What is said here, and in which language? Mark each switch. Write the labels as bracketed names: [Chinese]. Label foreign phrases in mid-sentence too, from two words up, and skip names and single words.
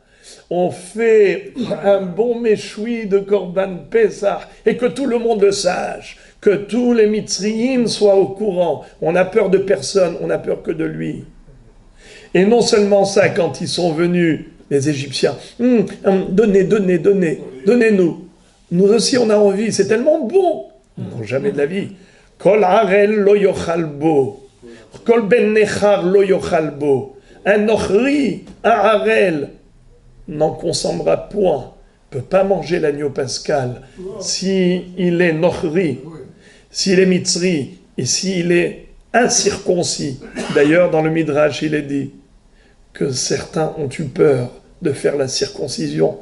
[French] On fait un bon méchoui de [Hebrew] קרבן פסח, [French] et que tout le monde le sache, que tous les Mitzrayim soient au courant. On n'a peur de personne, on n'a peur que de lui. Et non seulement ça, quand ils sont venus, les Égyptiens, donnez-nous. Nous aussi on a envie, c'est tellement bon. Non, jamais de la vie. [Hebrew] כל ערל לא יאכל בו. כל בן נכר לא יאכל בו. [French] Un ochri, un harel, n'en consommera point. Ne peut pas manger l'agneau pascal s'il est nochri, s'il est mitzri, et s'il est incirconcis. D'ailleurs, dans le Midrash, il est dit que certains ont eu peur de faire la circoncision.